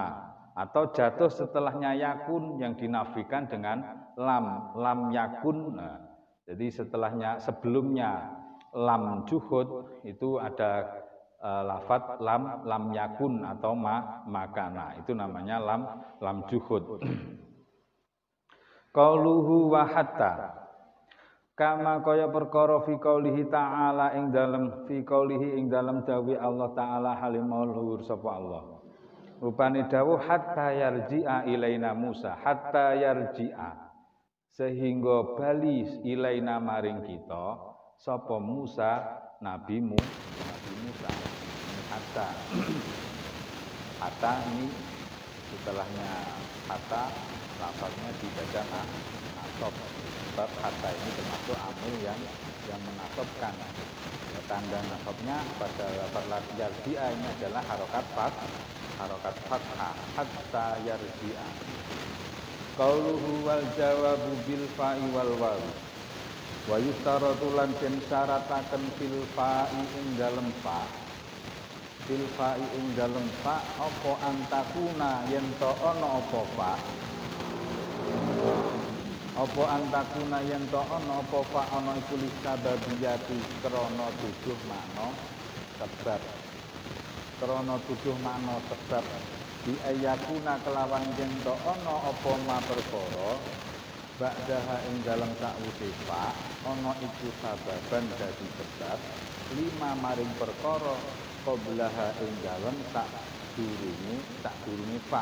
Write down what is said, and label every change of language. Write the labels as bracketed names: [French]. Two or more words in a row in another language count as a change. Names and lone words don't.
[Indonesian] Atau jatuh setelahnya yakun yang dinafikan dengan lam yakun. Nah, jadi setelahnya, sebelumnya lam juhud itu ada lafadz lam yakun atau makana, itu namanya lam juhud. [Arabic] قوله وحتى كما [Javanese] kaya perkara [Arabic] في قوله تعالى [Javanese] ing dalem [Arabic] في قوله [Javanese] ing dalem dawuh Allah taala halimul luhur sapa Allah. Rupane dawuh [Arabic] حتى يرجع إلينا موسى, حتى يرجع [Javanese] sehingga bali ilaina maring kita sapa Musa Nabi Musa. [Indonesian] Hatta ini setelahnya hatta lafaznya dibaca nasab. Sebab hatta ini termasuk amil yang menasabkan. Tanda nasabnya pada lafaz yarji'a ini adalah harokat fathah, [Arabic] حتى يرجع. قوله والجواب بالفاء والواو. ويشترط [Javanese] lan den syarataken [Arabic] في الفاء [Javanese] ing dalem fa. [Arabic] في الفاء [Javanese] ing dalem fa apa antakuna yen to ana apa fa. Apa antakuna yen to ana apa fa ana iku lisababiyati krana tujuh makna sebab. Krana tujuh makna sebab di ayakuna kelawan yen to ana apa ma perkara ba'daha ing dalem sakwise fa ana iku sababan dadi sebab lima maring perkara qablaha ing dalem sak durunge fa.